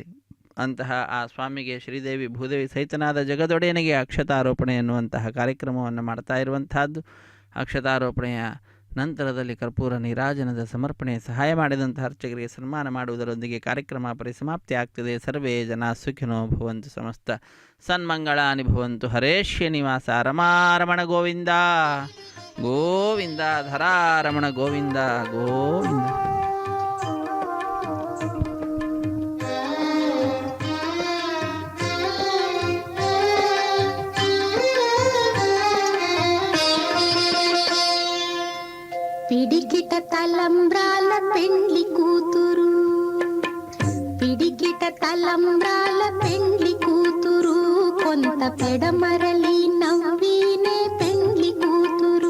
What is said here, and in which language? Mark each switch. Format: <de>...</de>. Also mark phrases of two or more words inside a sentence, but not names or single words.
<kn>ಅಂತಹ ಆ ಸ್ವಾಮಿಗೆ ಶ್ರೀದೇವಿ ಭೂದೇವಿ ಸಹಿತನಾದ ಜಗದೊಡೆಯನಿಗೆ ಅಕ್ಷತಾರೋಪಣೆ ಎನ್ನುವಂತಹ ಕಾರ್ಯಕ್ರಮವನ್ನು ಮಾಡ್ತಾ ಇರುವಂತಹದ್ದು. ಅಕ್ಷತಾರೋಪಣೆಯ ನಂತರದಲ್ಲಿ ಕರ್ಪೂರ ನೀರಾಜನದ ಸಮರ್ಪಣೆ ಸಹಾಯ ಮಾಡಿದಂತಹ ಅರ್ಚಕರಿಗೆ ಸನ್ಮಾನ ಮಾಡುವುದರೊಂದಿಗೆ ಕಾರ್ಯಕ್ರಮ ಪರಿಸಮಾಪ್ತಿ ಆಗ್ತದೆ.</kn> <sa>ಸರ್ವೇ ಜನ ಸುಖಿನೋ ಭವಂತು, ಸಮಸ್ತ ಸನ್ಮಂಗಳಾನಿ ಭವಂತು. ಹರೇಶ್ಯ ನಿವಾಸ ರಮಾರಮಣ ಗೋವಿಂದ ಗೋವಿಂದ, ಧರಾರಮಣ ಗೋವಿಂದ ಗೋವಿಂದ.</sa> <te>పిడికిట తలంబ్రాల పెండ్లి కూతురు, పిడికిట తలంబ్రాల పెండ్లి కూతురు, కొంత పెడమరలి నవ్వినే పెండ్లి కూతురు.</te>